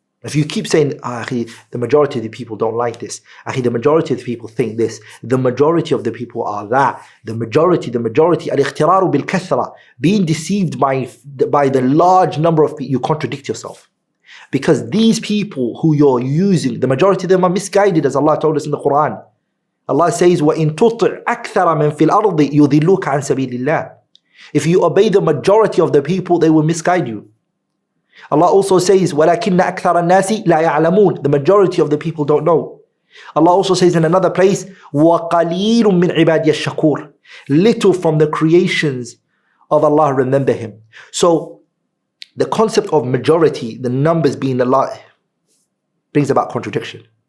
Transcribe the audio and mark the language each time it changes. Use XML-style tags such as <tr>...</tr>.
<en>If you keep saying, the majority of the people don't like this. The majority of the people think this. The majority of the people are that. The majority.</en> <ar>Al-ikhtirar bil-kathra.</ar> <en>Being deceived by the large number of people, you contradict yourself. Because these people who you're using, the majority of them are misguided, as Allah told us in the Qur'an. Allah says,</en> <ar>وَإِن تُطِعْ أَكْثَرَ مَنْ فِي الْأَرْضِ يُضِلُّكَ عَنْ سَبِيلِ اللَّهِ.</ar> <en>If you obey the majority of the people, they will misguide you. Allah also says,</en> <ar>وَلَكِنَّ أَكْثَرَ النَّاسِ لَا يَعْلَمُونَ.</ar> <en>The majority of the people don't know. Allah also says in another place,</en> <ar>وَقَلِيلٌ مِّنْ عِبَادِيَ الشَّكُورِ.</ar> <en>Little from the creations of Allah remember Him. So, the concept of majority, the numbers being a lot, brings about contradiction.</en>